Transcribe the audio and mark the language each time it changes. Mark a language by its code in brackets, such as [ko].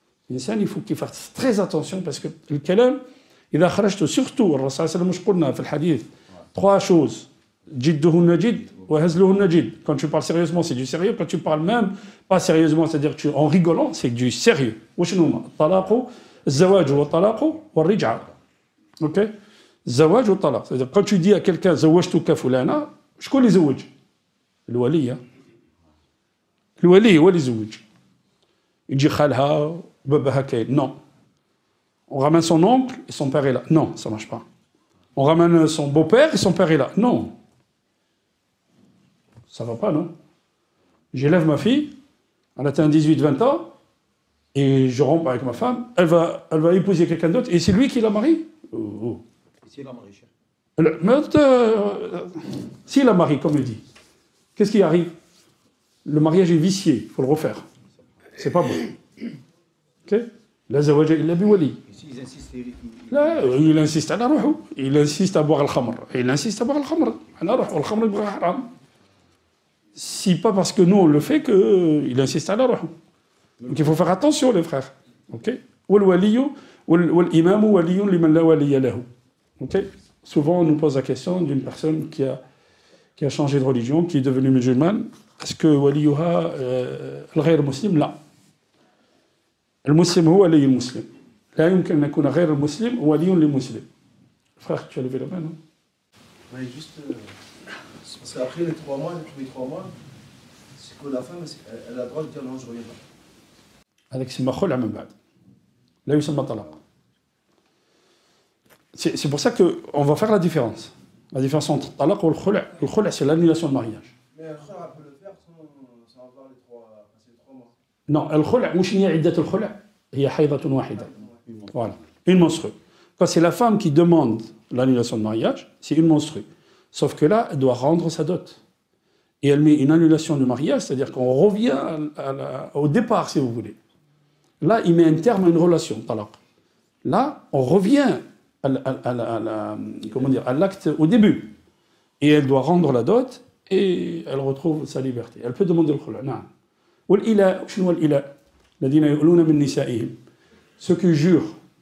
[fr] L'insan, il faut qu'il fasse très attention parce que le kalam, [ar] إذا خرجت surtout الرسول صلى الله عليه وسلم مش قلنا في الحديث [fr] 3 choses [ar] جدهن جد وهزلهن جد. [fr] Quand tu parles sérieusement c'est du sérieux, quand tu parles même pas sérieusement c'est-à-dire que en rigolant c'est du sérieux. [ar] واش هما الطلاق الزواج والطلاق والرجعة. [fr] OK? [ar] الزواج والطلاق, [fr] c'est-à-dire quand tu dis à quelqu'un [ar] زوجتك فلانة شكون اللي يزوج؟ الولي هو اللي يزوج. يجي خالها وباباها كاين. [fr] Non. On ramène son oncle et son père est là. Non, ça ne marche pas. On ramène son beau-père et son père est là. Non. Ça ne va pas, non? J'élève ma fille, elle atteint 18-20 ans, et je romps avec ma femme, elle va épouser quelqu'un d'autre, et c'est lui qui la marie. Si la marie, cher. Si la marie, comme il dit, qu'est-ce qui arrive? Le mariage est vicié, il faut le refaire. C'est pas bon. OK? [ar] لا زواج إلا بولي. لا [fr] il insiste [ar] على روحه. [fr] Il insiste à boire الخمر. Il insiste à boire الخمر. [ar] على روحه. والخمر يبغى حرام. [fr] Si pas parce que nous on le fait qu'il insiste [ar] على روحه. [fr] Donc il faut faire attention les frères. OK? [ar] والولي والإمام ولي لمن لا ولي له. [fr] OK? Souvent on nous pose la question d'une personne qui a changé de religion, qui est devenue musulmane. Est-ce que [ar] وليها الغير مسلم؟ لا. المسلم هو ولي المسلم. لا يمكن أن يكون غير المسلم ولي للمسلم. [fr] Frère, tu as levé la main, non? Oui, juste. Parce qu'après les 3 mois, tous les 3 mois, c'est que la femme, elle a le droit de dire non, je ne reviens pas. [ar] هذاك يسمى خلع من بعد. لا يسمى طلاق. [fr] C'est pour ça qu'on va faire la différence. La différence entre talaq et le khula'. Le khula', c'est l'annulation de mariage. Mais le khula' peut le faire sans avoir les 3 mois. [ar] Non, الخلع مش هي عدة الخلع هي حيضة واحدة. [fr] Voilà, une menstruée. Quand c'est la femme qui demande l'annulation de mariage, c'est une menstruée. Sauf que là, elle doit rendre sa dot. Et elle met une annulation de mariage, c'est-à-dire qu'on revient au départ, si vous voulez. Là, il met un terme à une relation, talaq. Là, on revient à l'acte au début. Et elle doit rendre la dot et elle retrouve sa liberté. Elle peut demander le khula'. Non. [ar] والإلاء شنو الإلاء؟ الذين يؤلون من نسائهم. [fr] Ceux qui jurent